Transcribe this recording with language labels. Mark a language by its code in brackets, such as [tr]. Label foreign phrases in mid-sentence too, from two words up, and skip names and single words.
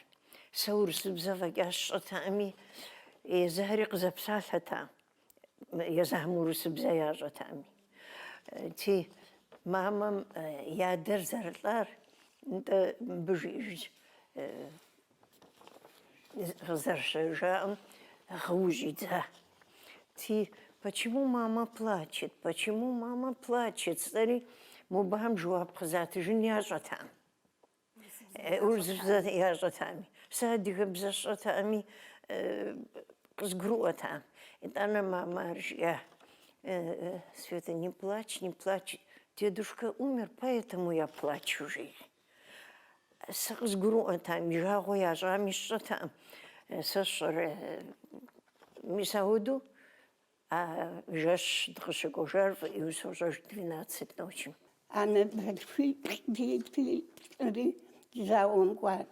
[kbd] Сэ урысыбзэ фӏэкӏа сщӏэтэӏыми, езыхэри къызэпсалъэтэӏым, езыхэм урысыбзэ ящӏэтэӏыми. Мамэм и адэр зэрылӏар, нтӏэ мыбы жиӏэж къызэрыщежаӏым, гъыужь идза. [ru] Почему мама плачет? Почему мама плачет? [kbd] Сэри мыбыхьэм жэуап къызатыжын ящӏэтэӏым. Урысыбзэ ящӏэтэӏыми. Сэ адыгэбзэ сщӏэтэӏыми, къызгурыӏуэтэӏым. Итӏанэ мама ар жиӏа: [ru] Света, не плачь, не плачь. Дедушка умер, поэтому я плачу жи. [kbd] Сэ къызгурыӏуэтэӏым, и жагъуэ ящӏами сщӏэтэӏым. Сэ сщӏэрэ, мис ауэдэу жэщ дыкъыщыкӏуэжар фӏыуэ сощӏэж 12 ночи. Анэ зауэм кӏуат.